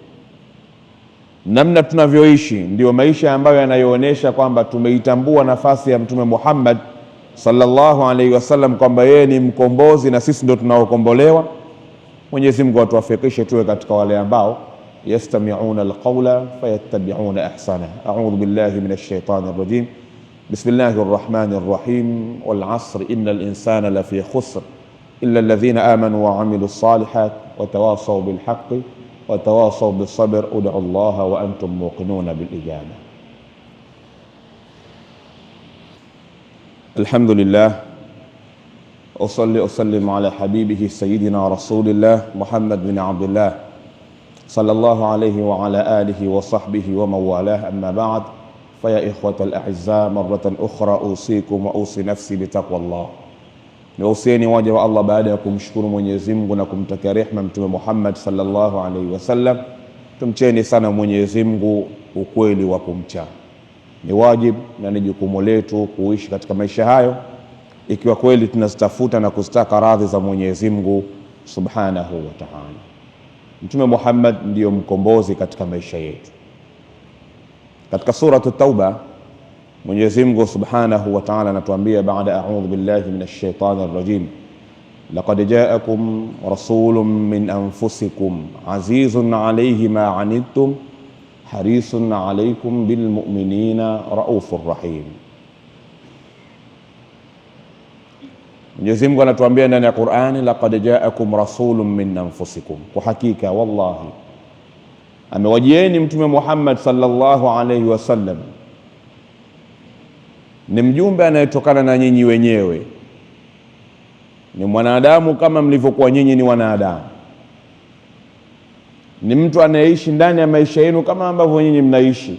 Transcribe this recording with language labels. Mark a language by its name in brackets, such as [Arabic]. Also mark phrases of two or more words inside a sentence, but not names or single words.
[Swahili] Namna tunavyoishi ndio maisha ambayo yanayoonesha kwamba tumeitambua nafasi ya Mtume Muhammad [Arabic] صلى الله عليه وسلم [Swahili] kwamba yeye ni mkombozi na sisi ndio tunaokombolewa? Mwenyezi Mungu atuwafikishe tuwe katika wale ambao [Arabic] يستمعون القول فيتبعون أحسن. أعوذ بالله من الشيطان الرجيم. بسم الله الرحمن الرحيم. والعصر إن الإنسان لفي خسر إلا الذين آمنوا وعملوا الصالحات وتواصوا بالحق وتواصوا بالصبر. ادعوا الله وأنتم موقنون بالإجابة. الحمد لله، أصلي أسلم على حبيبه سيدنا رسول الله محمد بن عبد الله صلى الله عليه وعلى آله وصحبه ومن والاه. أما بعد، فيا إخوة الأعزاء، مرة أخرى أوصيكم وأوصي نفسي بتقوى الله. [Swahili] Niusieni waja wa Allah baada ya kumshukuru Mwenyezi Mungu na kumtakia rehema Mtume Muhammad [Arabic] صلى الله عليه وسلم. [Swahili] Tumcheni sana Mwenyezi Mungu ukweli wa kumcha. Ni wajibu na ni jukumu letu kuishi katika maisha hayo ikiwa kweli tunazitafuta na kuzitaka radhi za Mwenyezi Mungu [Arabic] سبحانه وتعالى. [Swahili] Mtume Muhammad ndiyo mkombozi katika maisha yetu. Katika suratu Tauba, Mwenyezi Mungu [Arabic] سبحانه وتعالى [Swahili] anatuambia baada [Arabic] أعوذ بالله من الشيطان الرجيم لقد جاءكم رسول من أنفسكم عزيز عليه ما عنتم حريص عليكم بالمؤمنين رءوف رحيم. [Swahili] Mwenyezi Mungu anatuambia ndani ya Qur'ani, [Arabic] لقد جاءكم رسول من أنفسكم, [Swahili] kwa hakika wallahi amewajieni Mtume Muhammad [Arabic] صلى الله عليه وسلم [Swahili] ni mjumbe anayetokana na nyinyi wenyewe, ni mwanadamu kama mlivyokuwa nyinyi ni wanadamu, ni mtu anayeishi ndani ya maisha yenu kama ambavyo nyinyi mnaishi.